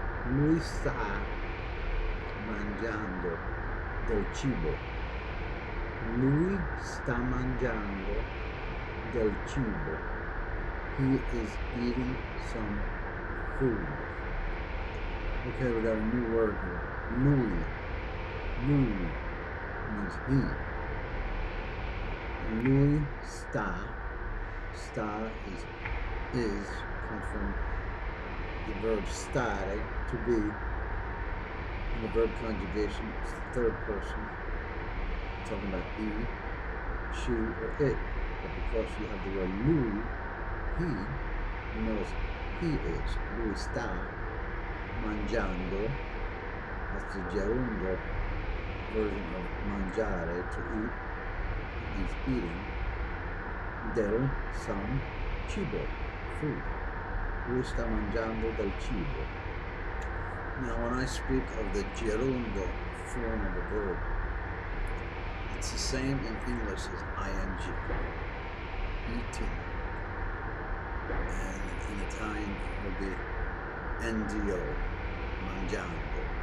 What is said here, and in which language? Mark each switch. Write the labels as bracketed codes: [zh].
[it] Lui sta mangiando del cibo. Lui sta mangiando del cibo. [en] He is eating some food. Okay, we got a new word here. Lui. Lui means he. [it] Lui sta. [en] Sta is comes from the verb stare, to be. In the verb conjugation, it's the third person. Talking about he, she, or it. But because you have the word lui, he, you notice he is. [it] Lui sta mangiando. [en] That's the gerundo version of mangiare, to eat. He's eating. Del some cibo, food. [it] Lui sta mangiando del cibo. [en] Now, when I speak of the gerundo form of a verb, it's the same in English as ing, eating. And In Italian, it would be NDO, mangiando.